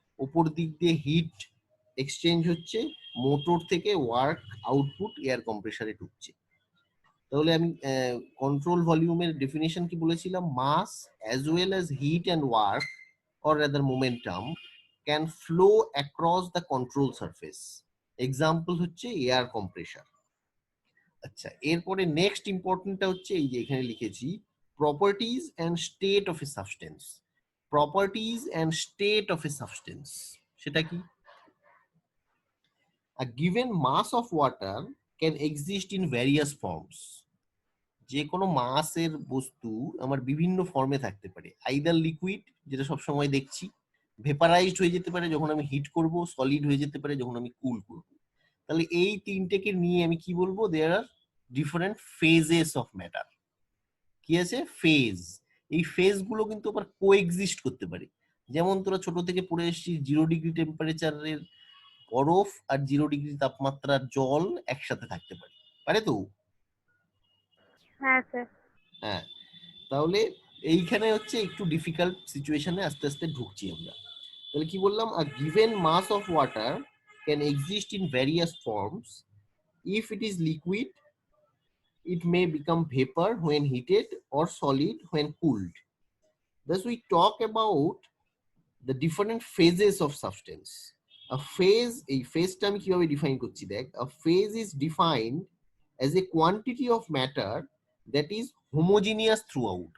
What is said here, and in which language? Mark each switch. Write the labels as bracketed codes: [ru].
[bn] ওপর দিক দিয়ে হিট এক্সচেঞ্জ হচ্ছে, মোটর থেকে ওয়ার্ক আউটপুট এয়ার কম্প্রেসারে ঢুকছে। তাহলে আমি কন্ট্রোল ভলিউমের ডেফিনেশন কি বলেছিলাম? [en] Mass as well as heat and work or rather momentum can flow across the control surface. [bn] Example হচ্ছে এয়ার কম্প্রেসার। আচ্ছা, এরপরে নেক্সট ইম্পর্টেন্টটা হচ্ছে এই যে এখানে লিখেছি [en] Properties and state of a substance. Properties and state of a substance [bn] সেটা কি? [en] A given mass of water can exist in various forms. [bn] যে কোনো মাসের বস্তু আমার বিভিন্ন ফর্মে থাকতে পারে, আইদার লিকুইড, যেটা সবসময় দেখছি, ভেপারাইজড হয়ে যেতে পারে যখন আমি হিট করব, সলিড হয়ে যেতে পারে যখন আমি কুল করব। তাহলে এই তিনটেকে নিয়ে আমি কি বলবো? [en] There are different phases of matter. [bn] কি আছে? ফেজ। এই ফেজ গুলো কিন্তু আবার কোএক্সিস্ট করতে পারে। যেমন তোরা ছোট থেকে পড়ে এসেছিস 0 ডিগ্রি টেম্পারেচারের বরফ আর 0 ডিগ্রি তাপমাত্রার জল একসাথে থাকতে পারে, পারে তো? হ্যাঁ স্যার। হ্যাঁ, তাহলে এইখানে হচ্ছে একটু ডিফিকাল্ট সিচুয়েশনে আস্তে আস্তে ঢুকছি আমরা। তাহলে কি বললাম? [en] A given mass of water can exist in various forms. If it is liquid, it may become vapor when heated or solid when cooled. Thus we talk about the different phases of substance. A phase, [bn] এই ফেজটা আমি কিভাবে define করছি দেখ। [en] A phase is defined as a quantity of matter that is homogeneous throughout.